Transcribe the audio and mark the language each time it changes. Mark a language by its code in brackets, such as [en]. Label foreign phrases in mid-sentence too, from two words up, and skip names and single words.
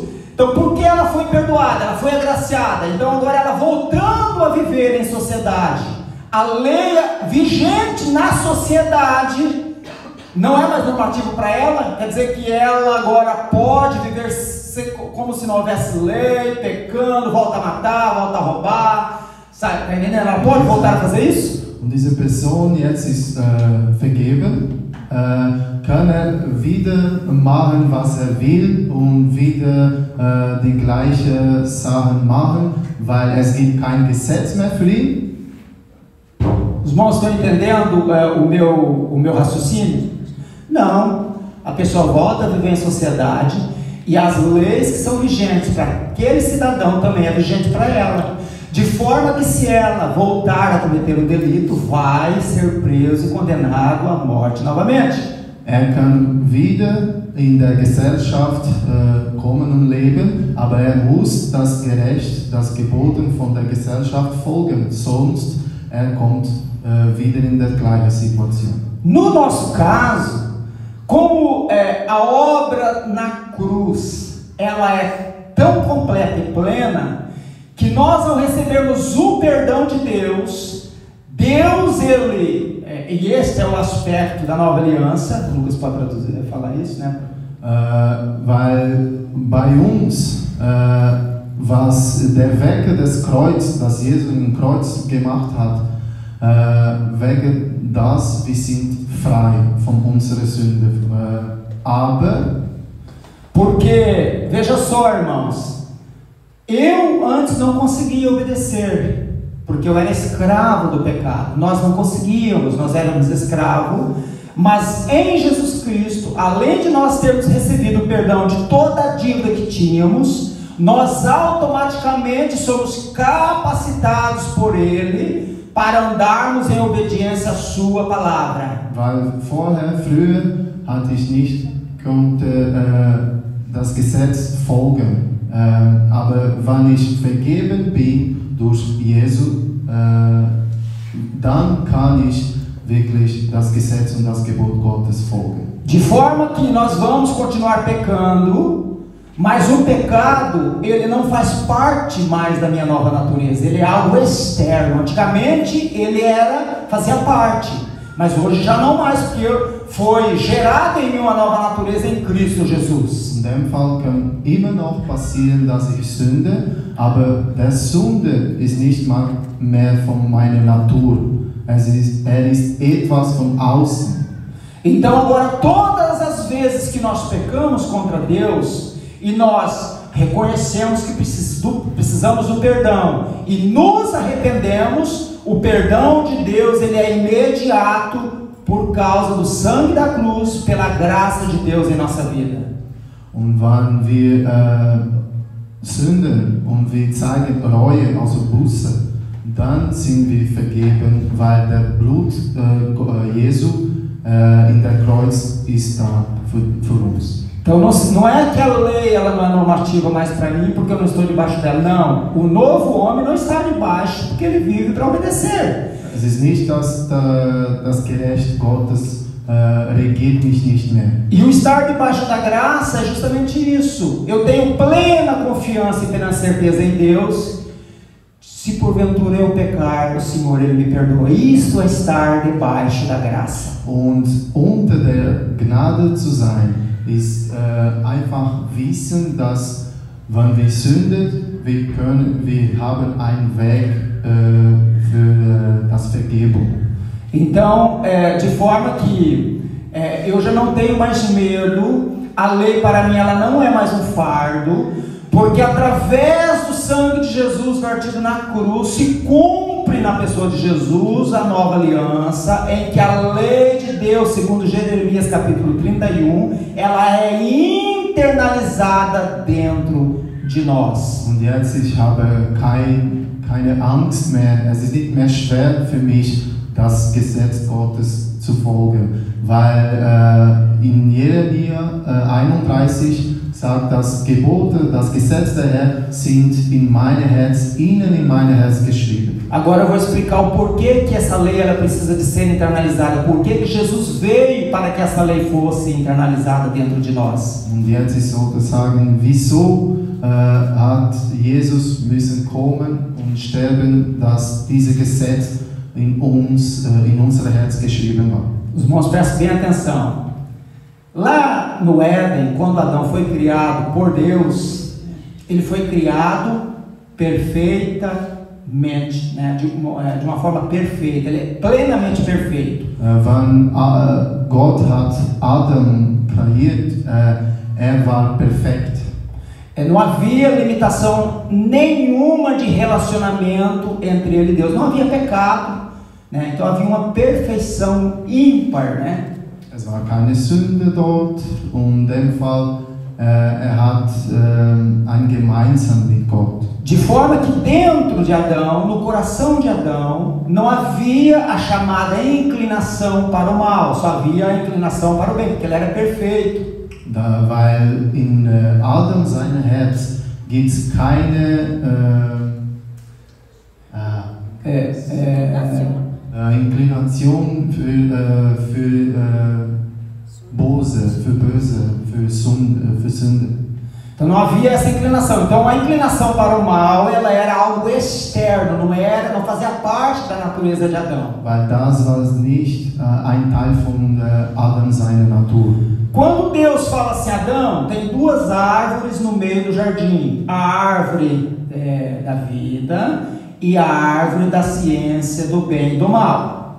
[pt] Então, porque ela foi perdoada, ela foi agraciada, então agora ela voltando a viver em sociedade, a lei vigente na sociedade não é mais normativo para ela, quer dizer que ela agora pode viver como se não houvesse lei, pecando, volta a matar, volta a roubar, sabe, tá entendendo? Ela pode voltar a fazer isso? [de] Und diese Person jetzt ist vergeben, kann wieder machen, was will und wieder die gleichen Sachen machen, weil es gibt kein Gesetz mehr für ihn. [pt] Os irmãos estão entendendo o meu raciocínio? Não, a pessoa volta a viver em sociedade e as leis que são vigentes para aquele cidadão também é vigente para ela, de forma que se ela voltar a cometer um delito, vai ser preso e condenado à morte novamente. [de] Kann wieder in der Gesellschaft kommen und leben, aber muss das Geboten von der Gesellschaft folgen, sonst kommt wieder in der gleichen Situation. [pt] No nosso caso, como a obra na cruz, ela é tão completa e plena, que nós ao recebermos o perdão de Deus, e este é o aspecto da nova aliança, o Lucas pode falar isso, né? [de] Weil bei uns, was der Werk des Kreuzes, das Jesus im Kreuz gemacht hat, wegen das, wir sind frei von unserer Sünde. Aber, [pt] porque, veja só, irmãos, eu antes não conseguia obedecer, porque eu era escravo do pecado. Nós não conseguíamos, nós éramos escravos, mas em Jesus Cristo, além de nós termos recebido o perdão de toda a dívida que tínhamos, nós automaticamente somos capacitados por Ele para andarmos em obediência à sua palavra. [de] Weil früher hatte ich nicht das Gesetz folgen. Aber wenn ich vergeben bin durch Jesus, dann kann ich wirklich das Gesetz und das Gebot Gottes folgen. [pt] De forma que nós vamos continuar pecando, mas o pecado, ele não faz parte mais da minha nova natureza, ele é algo externo. Antigamente ele fazia parte, mas hoje já não mais, porque foi gerado em mim uma nova natureza em Cristo Jesus. [de] In dem Fall kann immer noch passieren, dass ich sünde, aber der Sünde ist nicht mehr von meiner Natur. Er ist etwas von außen. [pt] Então agora todas as vezes que nós pecamos contra Deus e nós reconhecemos que precisamos do perdão e nos arrependemos, o perdão de Deus ele é imediato por causa do sangue da cruz, pela graça de Deus em nossa vida. [de] Und wenn wir sünden und wir zeigen Reue, also Buße, dann sind wir vergeben, weil der Blut Jesu in der Kreuz ist da für uns. [pt] Então não é que a lei ela não é normativa mais para mim porque eu não estou debaixo dela, não. O novo homem não está debaixo porque ele vive para obedecer. [de] Es ist nicht, dass das Gerecht Gottes regiert mich nicht mehr. [pt] E o estar debaixo da graça é justamente isso. Eu tenho plena confiança e plena certeza em Deus. Se porventura eu pecar, o Senhor ele me perdoa. Isso é estar debaixo da graça. [de] Und unter der Gnade zu sein, ist einfach wissen, dass wenn wir sünden, wir haben einen Weg für das Vergebung. [pt] Então, de forma que eu já não tenho mais medo, a lei para mim ela não é mais um fardo, porque através do sangue de Jesus vertido na cruz se cumpre na pessoa de Jesus a nova aliança, em que a lei de Deus, segundo Jeremias capítulo 31, ela é internalizada dentro de nós. [de] Und jetzt ich habe keine Angst mehr, es ist nicht mehr schwer für mich, das Gesetz Gottes zu folgen, weil in Jeremia 31 sagt, dass Gebote, das Gesetz der Herr sind in mein Herz, innen in mein Herz geschrieben. [pt] Agora eu vou explicar o porquê que essa lei ela precisa de ser internalizada, porquê que Jesus veio para que essa lei fosse internalizada dentro de nós. [de] Und jetzt ist sozusagen, wieso hat Jesus müssen kommen und sterben, dass dieses Gesetz in unser Herz geschrieben war. [pt] Os irmãos, prestem bem atenção. Lá no Éden, quando Adão foi criado por Deus, ele foi criado perfeitamente, né? de uma forma perfeita, ele é plenamente perfeito. [de] Wenn Gott hat Adam kreiert, war perfekt. [pt] Não havia limitação nenhuma de relacionamento entre ele e Deus, não havia pecado, né? Então havia uma perfeição ímpar, né? [de] Es war keine Sünde dort und in dem Fall hat ein gemeinsam mit Gott. [pt] De forma que dentro de Adão, no coração de Adão, não havia a chamada inclinação para o mal, só havia a inclinação para o bem, porque ele era perfeito. [de] Weil in Adam seinem Herz gibt es keine Inklination für Böse, für Sünde. [pt] Então não havia essa inclinação. Então a inclinação para o mal, ela era algo externo, não fazia parte da natureza de Adão. [de] Weil das war nicht ein Teil von Adam seiner Natur. [pt] Quando Deus fala assim, Adão, tem duas árvores no meio do jardim, a árvore da vida e a árvore da ciência do bem e do mal.